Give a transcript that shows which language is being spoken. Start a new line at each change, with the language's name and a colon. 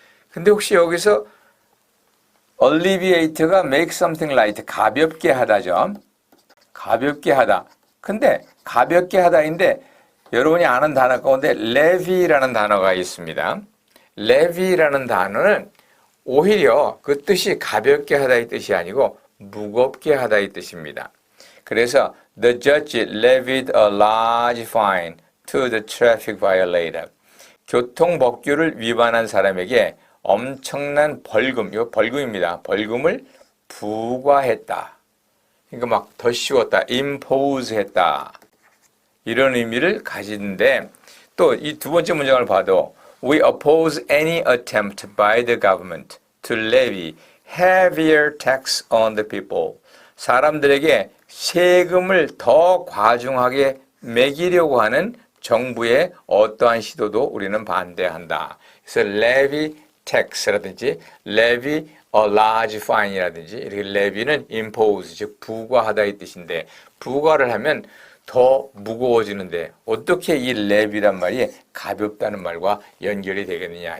Korean: 근데 혹시 여기서 alleviate가
English: make something light,
Korean: 가볍게 하다죠. 가볍게 하다. 근데 가볍게 하다인데 여러분이 아는 단어 가운데 levy라는 단어가 있습니다. levy라는 단어는 오히려 그 뜻이 가볍게 하다의 뜻이 아니고 무겁게 하다의 뜻입니다. 그래서
English: the judge levied a large fine to the traffic violator.
Korean: 교통법규를 위반한 사람에게 엄청난 벌금, 이거 벌금입니다. 벌금을 부과했다. 그러니까 막 더 씌웠다, impose 했다. 이런 의미를 가지는데 또 이 두 번째 문장을 봐도
English: We oppose any attempt by the government to levy heavier tax on the people.
Korean: 사람들에게 세금을 더 과중하게 매기려고 하는 정부의 어떠한 시도도 우리는 반대한다. 그래서
English: levy tax
Korean: 라든지
English: levy a large fine
Korean: 이라든지 이렇게 levy는 impose, 즉 부과하다의 뜻인데 부과를 하면 더 무거워지는데 어떻게 이 levy란 말이 가볍다는 말과 연결이 되겠느냐.